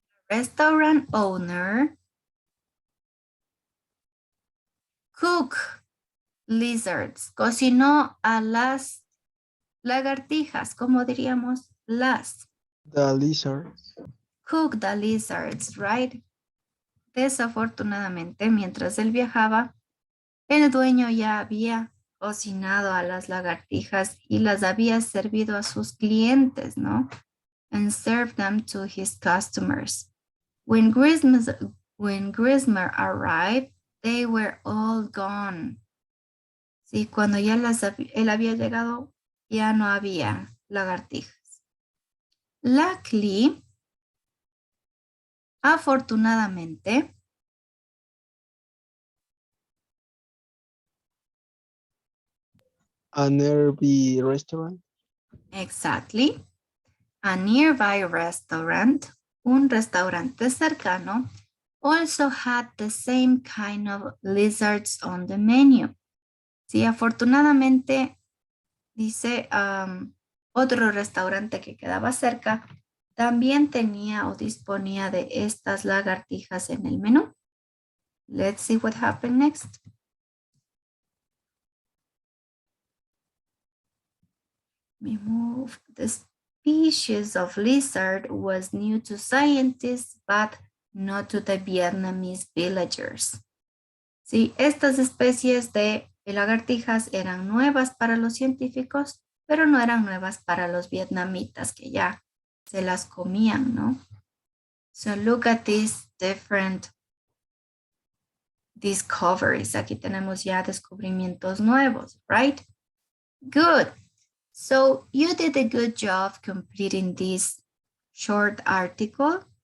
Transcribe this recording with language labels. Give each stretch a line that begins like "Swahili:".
English: Restaurant owner cook lizards.
Spanish: Cocinó a las lagartijas, ¿cómo diríamos? Las.
English: The lizard. Cook the lizards, right?
Spanish: Desafortunadamente, mientras él viajaba, el dueño ya había cocinado a las lagartijas y las había servido a sus clientes, ¿no?
English: And served them to his customers. When Grismer arrived, they were all gone.
Spanish: Sí, cuando ya él había llegado, ya no había lagartijas.
English: Luckily,
Spanish: afortunadamente,
English: A nearby restaurant. exactly, a nearby restaurant,
Spanish: un restaurante cercano,
English: also had the same kind of lizards on the menu.
Spanish: Sí, afortunadamente, dice, otro restaurante que quedaba cerca también tenía o disponía de estas lagartijas en el menú.
English: Let's see what happened next. We move. The species of lizard was new to scientists, but not to the Vietnamese villagers.
Spanish: Sí, estas especies de lagartijas eran nuevas para los científicos, pero no eran nuevas para los vietnamitas que ya se las comían, ¿no?
English: So look at these different discoveries.
Spanish: Aquí tenemos ya descubrimientos nuevos, right?
English: Good. So you did a good job completing this short article.